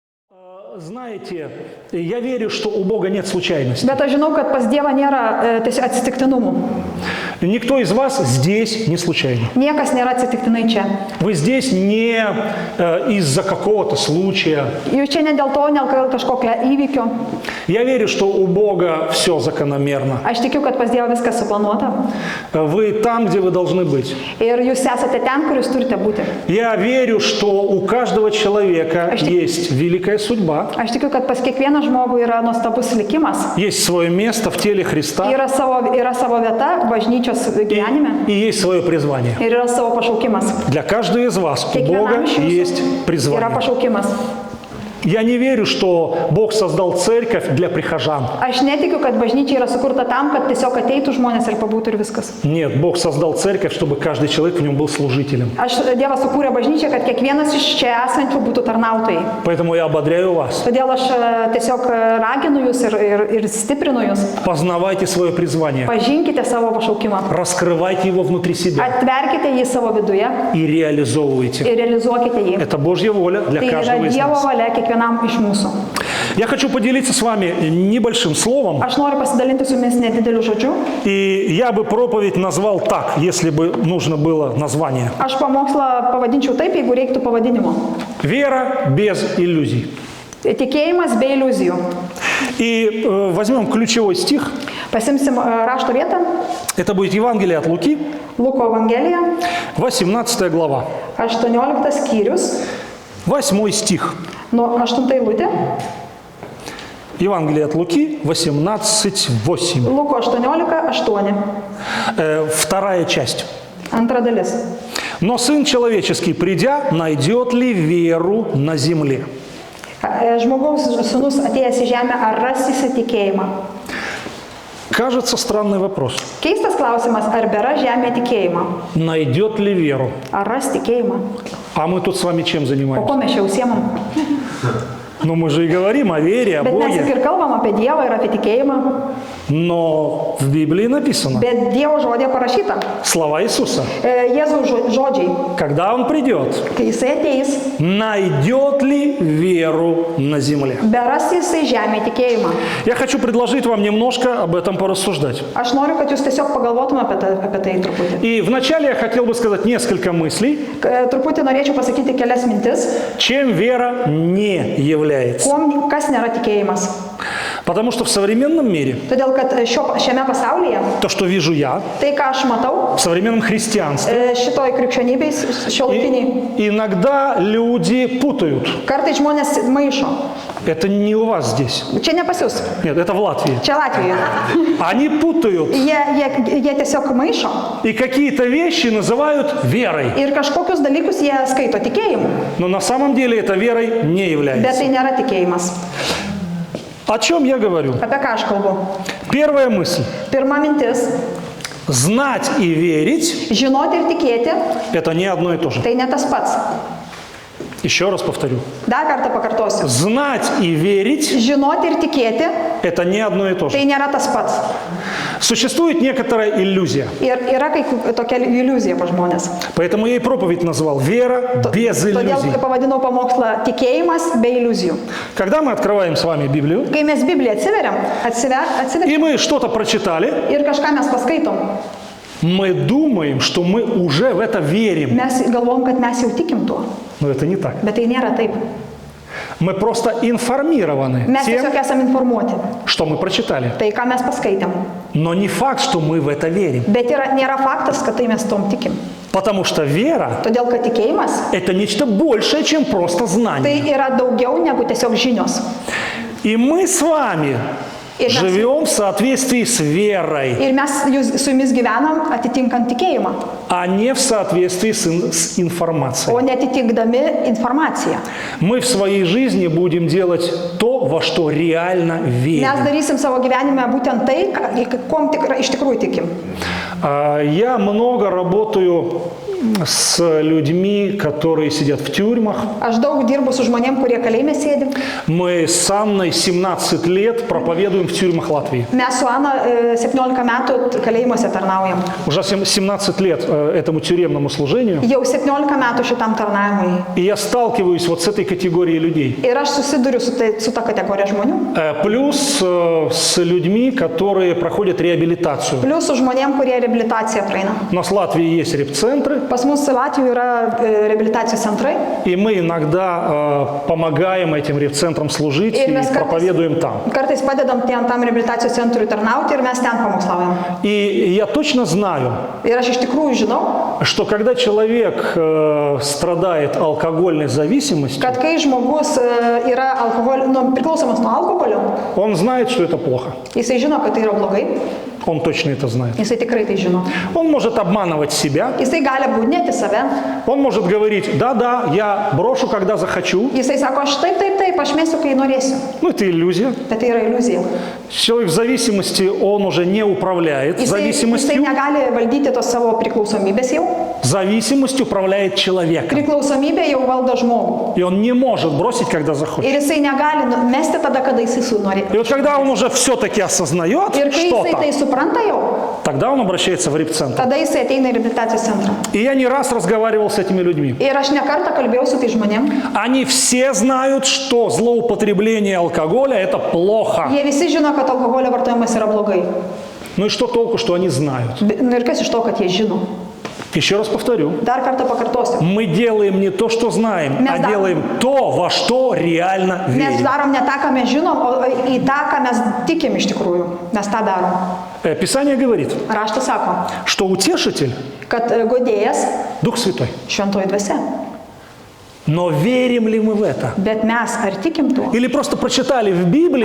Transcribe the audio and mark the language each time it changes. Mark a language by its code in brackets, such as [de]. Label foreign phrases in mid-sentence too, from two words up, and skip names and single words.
[ru] Знаете, я верю, что у Бога нет случайности. [lt] Bet aš žinau, kad pas Dievą nėra tiesiog atsitiktinumų. [ru] Никто из вас здесь не случайно. [lt] Niekas nėra atsitiktinai čia. [ru] Вы здесь не из-за какого-то случая. [lt] Jūs čia ne dėl to, ne dėl kažkokio įvykio. [ru] Я верю, что у Бога все закономерно. [lt] Aš tikiu, kad pas Dievą viskas suplanuota. [ru] Вы там, где вы должны быть. [lt] Ir jūs esate ten, kur jūs turite būti. [ru] Я верю, что у каждого человека есть великая судьба. [lt] Aš tikiu, kad pas kiekvieną žmogų yra nuostabus likimas. [ru] Есть свое место в теле Христа. [lt] Yra savo vieta bažnyčios gyvenime. [ru] И есть свое призвание. [lt] Ir yra savo pašaukimas. [ru] Для каждого из вас у Бога есть [lt] Yra [ru] призвание. [lt] pašaukimas. [ru] Я не верю, что Бог создал церковь для прихожан. [lt] Aš netikiu, kad bažnyčia yra sukurta tam, kad tiesiog ateitų žmonės ir pabūtų ir viskas. [ru] Нет, Бог создал церковь, чтобы каждый человек в нем был служителем. [lt] Dievas sukūrė bažnyčią, kad kiekvienas iš čia esančių būtų tarnautojai. [ru] Поэтому я ободряю вас. [lt] Todėl aš tiesiog raginu jūs ir stiprinu jūs. [ru] Познавайте свое призвание. [lt] Pažinkite savo pašaukimą. [ru] Раскрывайте его внутри себя. [lt] Atverkite jį savo viduje [ru] И реализовывайте. [lt] ir realizuokite jį. [ru] Это Божья воля для [lt] Tai yra [ru] каждого из [lt] Dievo [ru] нас. [lt] valia kiekvienam iš mūsų. [ru] Я хочу поделиться с вами небольшим словом. [lt] Aš noriu pasidalinti su jumis nedideliu žodžiu. [ru] И я бы проповедь назвал так, если бы нужно было название. [lt] Aš pamokslą pavadinčiau taip, jeigu reiktų pavadinimo. [ru] Вера без иллюзий. [lt] Tikėjimas be iliuzijų. [ru] И возьмем ключевой стих. [lt] Pasimsim rašto vietą. [ru] Это будет Евангелие от Луки, [lt] Luko Evangelija, [ru] 18 глава, [lt] 18 skyrius, [ru] 8 стих. [lt] nuo 8 eilutė. [ru] Евангелие от Луки, 18:8. [lt] Luko 18:8. [ru] Вторая часть. [lt] Antra dalis. [ru] «Но Сын Человеческий, придя, найдет ли веру на земле?» [lt] Žmogaus sūnus atėjęs į žemę, ar ras įsitikėjimą? [ru] Кажется, странный вопрос. [lt] Keistas klausimas, ar bėra žemė tikėjimą? [ru] Найдет ли веру? [lt] Ar ras tikėjimą? [ru] А мы тут с вами чем [lt] O [ru] занимаемся? [lt] ko mes čia užsiemam? [ru] Ну, мы же и говорим о вере, о [lt] Bet mes juk [ru] Боге. [lt] ir kalbam apie Dievą ir apie tikėjimą. [ru] Но в Библии написано [lt] Bet Dievo žodė parašyta. [ru] слова Иисуса. [lt] Jėzaus žodžiai. [ru] Когда Он придет, [lt] Kai jisai ateis, [ru] найдет ли веру на земле? [lt] beras jisai žemė tikėjimą. [ru] Я хочу предложить вам немножко об этом порассуждать. [lt] Aš noriu, kad jūs tiesiog pagalvotumėte apie tai truputį. [ru] И вначале я хотел бы сказать несколько мыслей, [lt] Truputį norėčiau pasakyti kelias mintis, [ru] чем вера не является. [lt] kas nėra tikėjimas. [ru] Потому что в современном мире [lt] Todėl, kad šiame pasaulyje, [ru] то, что вижу я, [lt] tai ką aš matau, [ru] в современном христианстве, [lt] šitoj krikščionybei šiuolaikiniai, [ru] иногда люди путают. [lt] kartais žmonės maišo. [ru] Это не у вас здесь. [lt] Čia ne pas jūs, [ru] Нет, это в Латвии. [lt] čia Latvijoje. [ru] Они путают [lt] Jie tiesiog maišo [ru] и какие-то вещи называют верой. [lt] ir kažkokius dalykus jie skaito tikėjimu, [ru] Но на самом деле это верой не [lt] bet [ru] является. [lt] tai nėra tikėjimas. [ru] О чем я говорю? [lt] Apie ką aš kalbu? [ru] Первая мысль. [lt] Pirma mintis – [ru] знать и верить - [lt] žinoti ir tikėti, – [ru] это не одно и то же. [lt] tai ne tas pats. [ru] Еще раз повторю. [lt] Dar kartą pakartosiu. [ru] Знать и верить [lt] Žinoti ir tikėti, – [ru] это не одно и то же. [lt] tai nėra tas pats. [ru] Существует некоторая иллюзия. [lt] Ir yra tokia iliuzija pas žmonės. [ru] Поэтому я и проповедь назвал «Вера без иллюзий». [lt] Todėl pavadinau pamokslą tikėjimas be iliuzijų. [ru] Когда мы открываем с вами Библию, [lt] Kai mes Bibliją atsiveriam [ru] и мы что-то прочитали, [lt] ir kažką mes paskaitom, [ru] мы думаем, что мы уже в это верим. [lt] mes galvom, kad mes jau tikim tuo. [ru] Но это не так. [lt] Bet tai nėra taip. [ru] Мы просто информированы [lt] Mes [ru] тем, [lt] tiesiog esam informuoti. [ru] что мы прочитали. [lt] Tai, ką mes paskaitėm. [ru] Но не факт, что мы в это верим. [lt] Bet nėra faktas, kad tai mes tom tikim. [ru] Потому что вера [lt] Todėl, kad tikėjimas – [ru] это нечто большее, чем просто [lt] tai [ru] знание. [lt] yra daugiau negu tiesiog žinios. [ru] И мы с вами [lt] Ir mes, [ru] живем в соответствии с верой, [lt] ir mes su jumis gyvenam atitinkant tikėjimą, [ru] а не в соответствии с информацией. [lt] o netitikdami informaciją. [ru] Мы в своей жизни будем делать то, во что реально [lt] Mes [ru] верим. [lt] darysim savo gyvenime būtent tai, kom iš tikrųjų tikim. [ru] Я много работаю с людьми, которые сидят в тюрьмах. [lt] Aš daug dirbu su žmonėm, kurie kalėjime sėdi. [ru] Мы с Анной 17 лет проповедуем в тюрьмах Латвии. [lt] Mes su Ana 17 metų kalėjimuose tarnaujam. [ru] Уже 17 лет этому тюремному служению. [lt] Jau 17 metų šitam tarnavimui. [ru] И я сталкиваюсь вот с этой категорией людей. [lt] Ir aš susiduriu su ta kategorija žmonių. [ru] Плюс с людьми, которые проходят реабилитацию. [lt] Plius su žmonėm, kurie reabilitaciją praeina. [ru] У нас в Латвии есть репцентры. [lt] Pas mus Latvijoje yra reabilitacijos centrai. [ru] И мы иногда помогаем этим репцентрам служить [lt] Ir [ru] и [lt] mes [ru] проповедуем там. [lt] kartais padedam tam reabilitacijos centrui tarnauti ir mes ten pamokslaujam. [ru] И я точно знаю, [lt] Ir aš iš tikrųjų žinau, [ru] что когда человек страдает алкогольной зависимостью, [lt] kad kai žmogus yra priklausomas nuo alkoholio, [ru] он знает, что это плохо. [lt] jisai žino, kad tai yra blogai, [ru] Он точно это знает. [lt] jisai tikrai tai žino. [ru] Он может обманывать себя. [lt] Jisai gali apgaudinėti save, [ru] Он может говорить: да-да, я брошу, когда захочу. [lt] jisai sako, aš taip, aš mėsiu, kai norėsiu. [ru] Ну, это иллюзия. [lt] Bet tai yra iliuzija. [ru] Человек в зависимости, он уже не управляет [lt] Jisai [ru] зависимостью. [lt] negali valdyti tos savo priklausomybės jau. [ru] Зависимость управляет человеком. [lt] Priklausomybė jau valdo žmogų. [ru] И он не может бросить, когда захочет. [lt] Ir jisai negali mesti tada, kada jisai nori. [ru] И вот когда он уже все-таки осознает [lt] Ir kai jisai tai [ru] что-то, [lt] supranta jau, [ru] тогда он обращается в репцентр. [lt] tada jisai ateina į reabilitacijos centrą. [ru] И я не раз разговаривал с этими людьми. [lt] Ir aš ne kartą kalbėjau su tai žmonėm. [ru] Они все знают, что злоупотребление алкоголя – это плохо. [lt] Jie visi žino, kad alkoholio vartojimas yra blogai. [ru] Ну и что толку, что они знают? [lt] Nu ir kas iš to, kad jie žino? [ru] Еще раз повторю. [lt] Dar kartą pakartosiu. [ru] Мы делаем не то, что знаем, а Да. делаем то, во что реально [lt] Mes [ru] верим. [lt] darom ne tą, ką mes žinom, o į tą, ką mes tikim iš tikrųjų. Mes tą darom. [ru] Писание говорит, [lt] Raštas sako, [ru] что утешитель [lt] kad godėjas [ru] – Дух Святой. [lt] šventoji dvasia. [ru] Но верим ли мы в это? [lt] Bet mes ar tikim tuo? [ru] Или просто прочитали в Библии